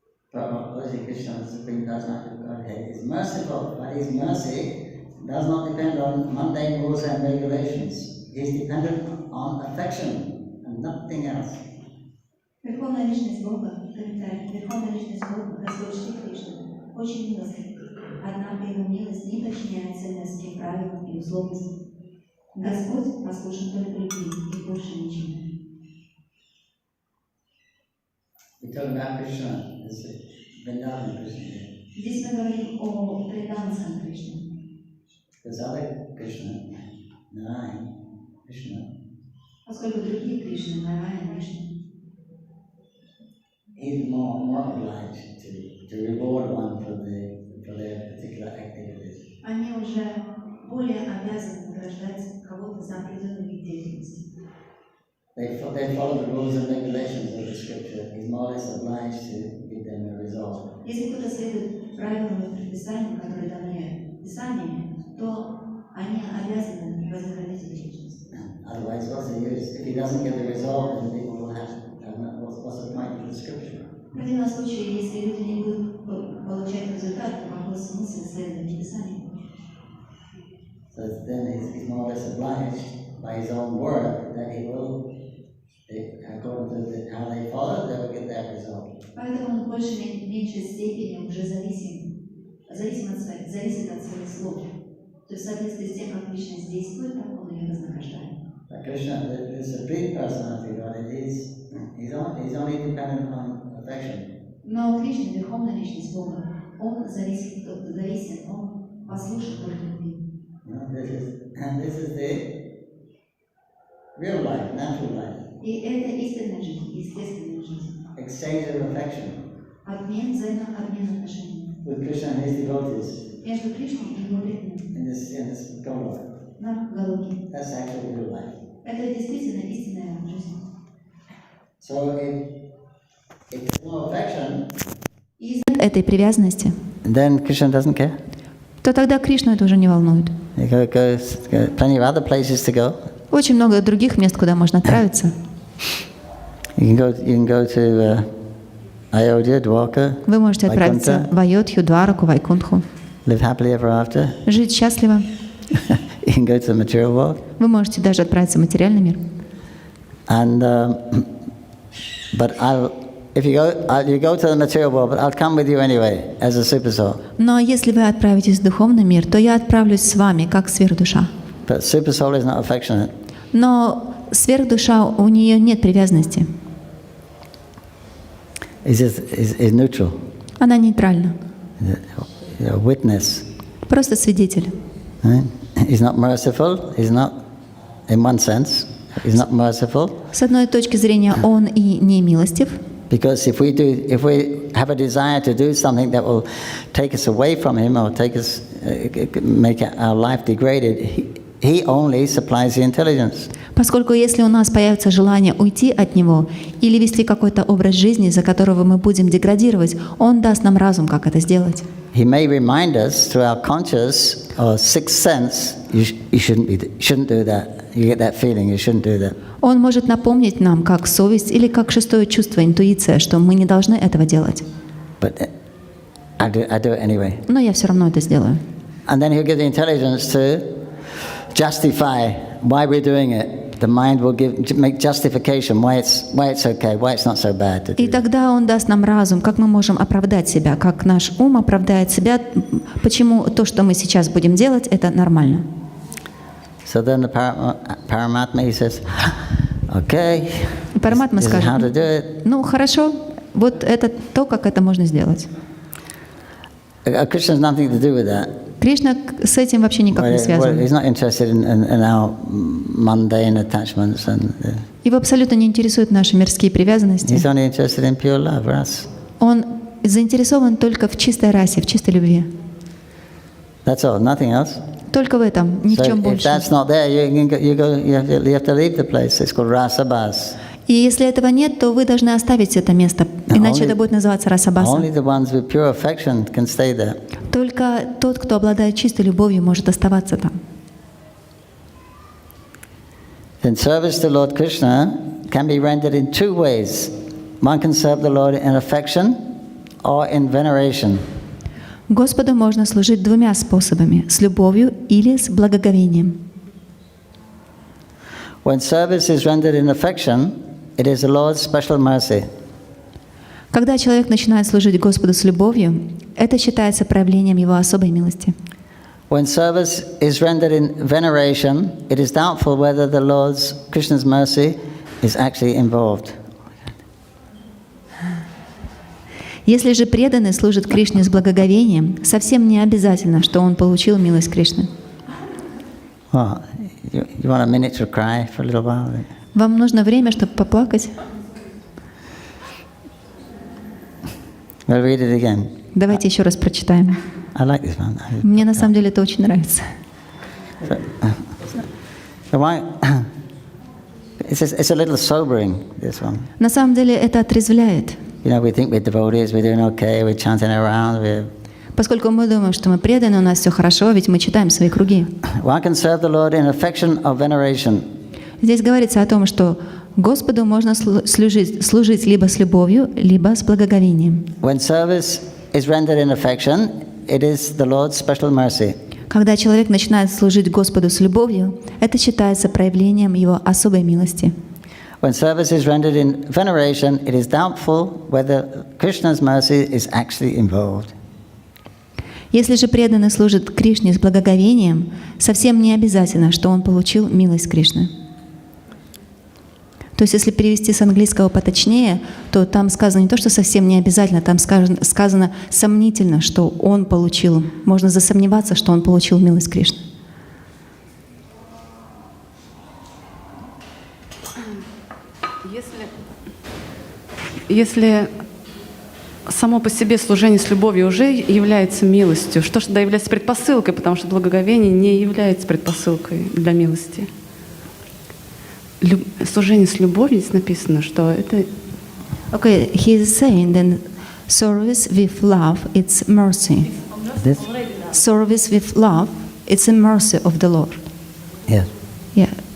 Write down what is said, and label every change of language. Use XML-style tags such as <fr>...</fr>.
<en>Prabhu, Krishna, the Supreme Personality of Godhead, is merciful, but his mercy does not depend on mundane rules and regulations. he's dependent on affection and nothing else.</en> <ru>Верховная личность Бога, комментарий, Верховная личность Бога, Господь Шри Кришна, очень милостив, однако его милость не подчиняет ценности, правилам и условностям. Господь послушен только любви и больше ничего.</ru> <en>We talk about Krishna as the Vrindavan Krishna.</en> <ru>Здесь мы говорим о Вриданском Кришне.</ru> <en>There's other Krishna, Narayan, Krishna.</en> <ru>Поскольку другие Кришны, Нараяна, Вишну,</ru> <en>he's more obliged to reward one for their particular activities.</en> <ru>они уже более обязаны награждать кого-то за определенный вид деятельности.</ru> <en>They follow the rules and regulations of the scripture. He's more or less obliged to give them a result.</en> <ru>Если кто-то следует правилам и предписаниям, которые даны Писаниями, то они обязаны вознаградить эту личность.</ru> <en>Otherwise, what's the use? If he doesn't get the result, then people will have. What's the point of the scripture?</en> <ru>В противном случае, если люди не будут получать результат, то какой смысл следовать Писанию?</ru> <en>So then he's more or less obliged by his own word that he will, according to how they follow, they will get that result.</en> <ru>Поэтому он в большей или меньшей степени уже зависит от своих слов. То есть в соответствии с тем, как личность действует, так он ее вознаграждает.</ru> <en>But Krishna, the supreme personality, he's only dependent on affection.</en> <ru>Но Кришна, Верховная личность Бога, он зависит, он послушен только любви.</ru> <en>This is the real life, natural life.</en> <ru>И это истинная жизнь, естественная жизнь.</ru> <en>Exchange of affection.</en> <ru>Обмен отношениями.</ru> <en>With Krishna and his devotees.</en> <ru>Между Кришной и его преданными.</ru> <en>In this Goloka.</en> <ru>На Галоке.</ru> <en>That's actually real life.</en> <ru>Это действительно истинная жизнь.</ru> <en>So if there's no affection,</en> <ru>этой привязанности,</ru> <en>then Krishna doesn't care.</en> <ru>то тогда Кришну это уже не волнует.</ru> <en>Plenty of other places to go.</en> <ru>Очень много других мест, куда можно отправиться.</ru> <en>You can go to Ayodhya, Dwarka.</en> <ru>Вы можете отправиться в Айодхью, Двараку, Вайкунтху.</ru> <en>Live happily ever after.</en> <ru>Жить счастливо.</ru> <en>You can go to the material world.</en> <ru>Вы можете даже отправиться в материальный мир.</ru> <en>And but if you go to the material world, but I'll come with you anyway as a super soul.</en> <ru>Но если вы отправитесь в духовный мир, то я отправлюсь с вами, как сверхдуша.</ru> <en>But super soul is not affectionate.</en> <ru>Но сверхдуша, у нее нет привязанности.</ru> <en>Is neutral.</en> <ru>Она нейтральна.</ru> <en>A witness.</en> <ru>Просто свидетель.</ru> <en>Right? He's not merciful. He's not, in one sense, he's not merciful.</en> <ru>С одной точки зрения, он и не милостив.</ru> <en>Because if we have a desire to do something that will take us away from him or make our life degraded, he only supplies the intelligence.</en> <ru>Поскольку если у нас появится желание уйти от него или вести какой-то образ жизни, за которого мы будем деградировать, он даст нам разум, как это сделать.</ru> <en>He may remind us through our conscious or sixth sense, you shouldn't do that. You get that feeling, you shouldn't do that.</en> <ru>Он может напомнить нам, как совесть или как шестое чувство, интуиция, что мы не должны этого делать.</ru> <en>But I do it anyway.</en> <ru>Но я все равно это сделаю.</ru> <en>And then he'll give the intelligence to justify why we're doing it. The mind will make justification why it's okay, why it's not so bad to do.</en> <ru>И тогда он даст нам разум, как мы можем оправдать себя, как наш ум оправдает себя, почему то, что мы сейчас будем делать, это нормально.</ru> <en>So then the Paramatma, he says, okay,</en> <ru>Параматма</ru> <en>this is how to</en> <ru>скажет,</ru> <en>do it.</en> <ru>ну хорошо, вот это то, как это можно сделать.</ru> <en>Krishna has nothing to do with that.</en> <ru>Кришна с этим вообще никак не связан.</ru> <en>He's not interested in our mundane attachments and.</en> <ru>Его абсолютно не интересуют наши мирские привязанности.</ru> <en>He's only interested in pure love for us.</en> <ru>Он заинтересован только в чистой расе, в чистой любви.</ru> <en>That's all, nothing else.</en> <ru>Только в этом, ни в чем</ru> <en>So if</en> <ru>больше.</ru> <en>that's not there, you have to leave the place. It's called rasabhas.</en> <ru>И если этого нет, то вы должны оставить это место, иначе это будет называться расабаса.</ru> <en>Only the ones with pure affection can stay there.</en> <ru>Только тот, кто обладает чистой любовью, может оставаться там.</ru> <en>Then service to Lord Krishna can be rendered in two ways. One can serve the Lord in affection or in veneration.</en> <ru>Господу можно служить двумя способами: с любовью или с благоговением.</ru> <en>When service is rendered in affection, it is the Lord's special mercy.</en> <ru>Когда человек начинает служить Господу с любовью, это считается проявлением Его особой милости.</ru> <en>When service is rendered in veneration, it is doubtful whether the Lord's Krishna's mercy is actually involved.</en> <ru>Если же преданный служит Кришне с благоговением, совсем не обязательно, что он получил милость Кришны.</ru> <en>Well, you want a minute to cry for a little while?</en> <ru>Вам нужно время, чтобы поплакать?</ru> <en>We'll read it again.</en> <ru>Давайте еще раз прочитаем.</ru> <en>I like this one.</en> <ru>Мне на самом деле это очень нравится.</ru> <en>So why? It's a little sobering, this one.</en> <ru>На самом деле это отрезвляет.</ru> <en>You know, we think we're devotees, we're doing okay, we're chanting around, we're...</en> <ru>Поскольку мы думаем, что мы преданы, у нас все хорошо, ведь мы читаем свои круги.</ru> <en>One can serve the Lord in affection or veneration.</en> <ru>Здесь говорится о том, что Господу можно служить либо с любовью, либо с благоговением.</ru> <en>When service is rendered in affection, it is the Lord's special mercy.</en> <ru>Когда человек начинает служить Господу с любовью, это считается проявлением Его особой милости.</ru> <en>When service is rendered in veneration, it is doubtful whether Krishna's mercy is actually involved.</en> <ru>Если же преданный служит Кришне с благоговением, совсем не обязательно, что он получил милость Кришны. То есть, если перевести с английского поточнее, то там сказано не то, что совсем не обязательно, там сказано сомнительно, что он получил. Можно засомневаться, что он получил милость Кришны. Если само по себе служение с любовью уже является милостью, что же тогда является предпосылкой, потому что благоговение не является предпосылкой для милости. Служение с любовью, здесь написано, что это...</ru> <en>Okay, he is saying then service with love, it's mercy. This? Service with love, it's a mercy of the Lord. Yes. Yeah.</en>